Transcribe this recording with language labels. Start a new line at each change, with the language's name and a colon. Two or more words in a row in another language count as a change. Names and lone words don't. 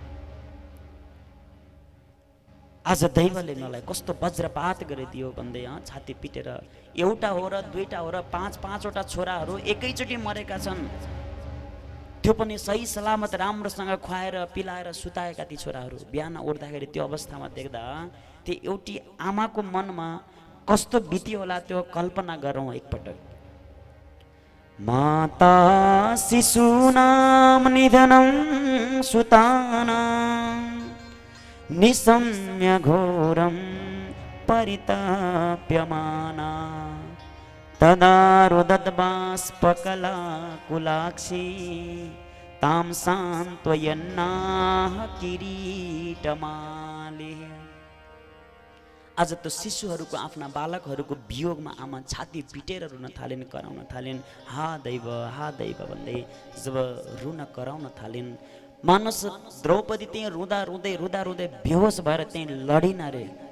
Nepali: आज दैवले मलाई कस्तो वज्रपात गरिदियो भन्दै छाती पिटेर, एउटा हो र दुईटा हो र 5-5वटा छोराहरू एकैचोटि मरेका छन्, त्यो पनि सही सलामत राम्रोसँग खुवाएर पिलाएर सुताएका ती छोराहरू बिहान उठ्दाखेरि त्यो अवस्थामा देख्दा त्यो एउटी आमाको मनमा कस्तो बित्यो होला त्यो कल्पना गरौँ एकपटक।
Sanskrit: माता शिशूनां निधनं सुतानां निशम्य घोरं परिताप्यमाना तदा रुदद्बाष्पकलाकुलाक्षी तां सान्त्वयन्नाः किरीटमाले।
Nepali: आज त्यो शिशुहरूको आफ्ना बालकहरूको वियोगमा आमा छाती पिटेर रुन थालिन्, कराउन थालिन्, हा दैव भन्दै जब रुन कराउन थालिन्, मानस द्रौपदी त्यही रुँदा रुँदै बेहोस भएर त्यही लडिन रे।